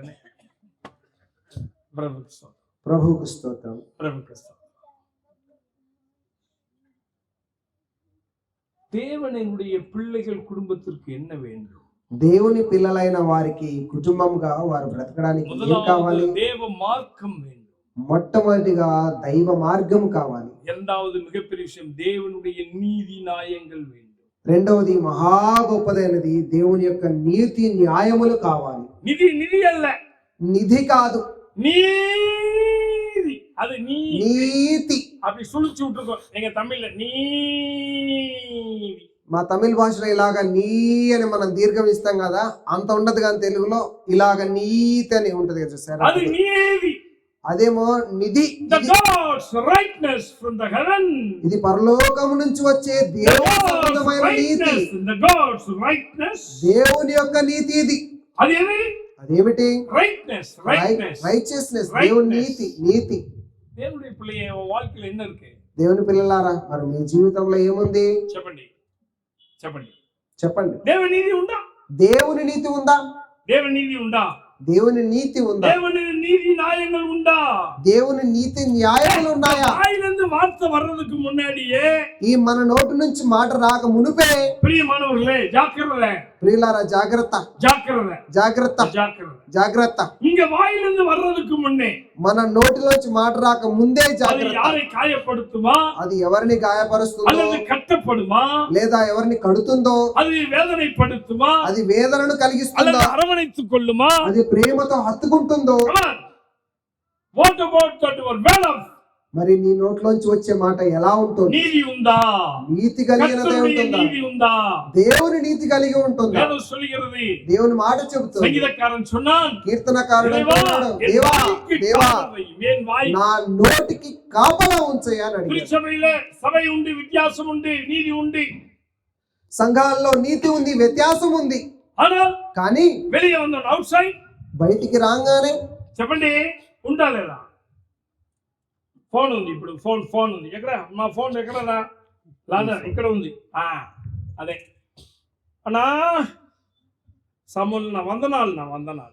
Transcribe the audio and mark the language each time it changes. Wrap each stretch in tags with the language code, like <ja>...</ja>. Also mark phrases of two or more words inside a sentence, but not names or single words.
<te>ప్రభువుకు స్తోత్రం.</te> <ta>தேவனுடைய பிள்ளைகள் குடும்பத்திற்கு என்ன வேண்டும்?</ta> <te>దేవుని పిల్లలైన వారికి కుటుంబంగా వారు బ్రతకడానికి ఏం కావాలి?</te> <ta>முதலாவது தேவ மார்க்கம் வேண்டும்.</ta> <te>మొట్టమొదటిగా దైవ మార్గం కావాలి.</te> <ta>இரண்டாவது மிகப்பெரிய விஷயம் தேவனுடைய நீதி நியாயங்கள் வேண்டும்.</ta> <te>రెండవది మహా గొప్పదైనది దేవుని యొక్క నీతి న్యాయములు కావాలి.</te> <ta>நிதி அல்ல,</ta> <te>నిధి కాదు,</te> <ta>நீதி. அது</ta> <te>నీతి.</te> <ta>அப்படி சுழிச்சு விட்டுருக்கோம் எங்க தமிழ்ல, நீதி.</ta> <te>మా తమిళ భాషలో ఇలాగ నీ అని మనం దీర్ఘం ఇస్తాం కదా, అంత ఉండదు కానీ తెలుగులో ఇలాగ నీతి అని ఉంటది కదా సార్.</te> <ta>அது நீதி.</ta> <te>అదేమో నిధి.</te> <en>The God's rightness from the heaven.</en> <te>ఇది పరలోకము నుంచి వచ్చే దేవుని సంబంధమైన నీతి.</te> <en>The God's rightness.</en> <te>దేవుని యొక్క నీతి ఇది. అది ఏది? అదేమిటి?</te> <en>Rightness.</en> <te>రైచియస్నెస్. దేవుని నీతి. నీతి. దేవుడి పిల్లల</te> <ta>வாழ்க்கையில என்ன இருக்கு?</ta> <te>దేవుని పిల్లలారా, మరి మీ జీవితంలో ఏముంది? చెప్పండి చెప్పండి చెప్పండి. దేవుని నీతి ఉందా? దేవుని నీతి ఉందా? దేవుని నీతి ఉందా? దేవుని నీతి ఉందా? దేవుని నీతి న్యాయங்கள் ఉందా? దేవుని నీతి న్యాయములు ఉన్నాయా?</te> <ta>வாயிலிருந்து வார்த்தை வர்றதுக்கு முன்னாடியே</ta> <te>ఈ మన నోటి నుంచి మాట రాక మునుపే</te> <ta>பிரியமானவர்களே ஜாக்கிரதை.</ta> <te>ప్రియులారా జాగ్రత్త,</te> <ta>ஜாக்கிரதை</ta> <te>జాగ్రత్త,</te> <ta>ஜாக்கிரதை.</ta> <te>జాగ్రత్త.</te> <ta>இங்க வாயிலிருந்து வர்றதுக்கு முன்னே</ta> <te>మన నోటిలోంచి మాట రాక ముందే</te> <ta>அது</ta> <te>జాగ్రత్త.</te> <ta>யாரை காயப்படுத்துமா?</ta> <te>అది ఎవరిని గాయపరుస్తుందో,</te> <ta>அல்லது கட்டப்படுமா?</ta> <te>లేదా ఎవరిని కడుతుందో,</te> <ta>அது வேதனைப்படுத்துமா?</ta> <te>అది వేదనను</te> <ta>அல்லது</ta> <te>కలిగిస్తుందో,</te> <ta>அரவணைத்துக் கொள்ளுமா?</ta> <te>అది ప్రేమతో హత్తుకుంటుందో.</te> <en>Come on. What about that your word of</en> <te>మరి నీ నోట్లోంచి వచ్చే మాట ఎలా ఉంటుంది? నీతి ఉందా? నీతి కలిగినదే</te> <ta>கர்த்தருடைய</ta> <te>ఉంటుందా? நீதி ఉందా? దేవుని నీతి కలిగి ఉంటుందా?</te> <ta>வேதம் சொல்கிறது.</ta> <te>దేవుని మాట చెబుతుంది.</te> <ta>సంగీతకారన్ சொன்னான்,</ta> <te>కీర్తనకారుడు</te> <ta>தேவா,</ta> <te>అంటున్నాడు,</te> <ta>என்</ta> <te>దేవా</te> <ta>வாய்க்கு</ta> <te>దేవా</te> <ta>காவலை, என் வாய்.</ta> <te>నా నోటికి కాపలా ఉంచయ్యా అని అడిగాడు.</te> <ta>திருச்சபையில சபை உண்டு, வித்தியாசம் உண்டு, நீதி உண்டு.</ta> <te>సంఘాల్లో నీతి ఉంది, వ్యత్యాసం ఉంది.</te> <ta>ஆனால்</ta> <te>కానీ</te> <ta>வெளியே வந்த</ta> <en>out side</en> <te>బయటికి రాగానే చెప్పండి ఉందా లేదా? ఫోన్ ఉంది, ఇప్పుడు ఫోన్ ఉంది. ఎక్కడ మా ఫోన్ ఎక్కడరా? లేదా ఇక్కడ ఉంది. అదే అన్నా సమూలన వందనాలు, నా వందనాలు</te>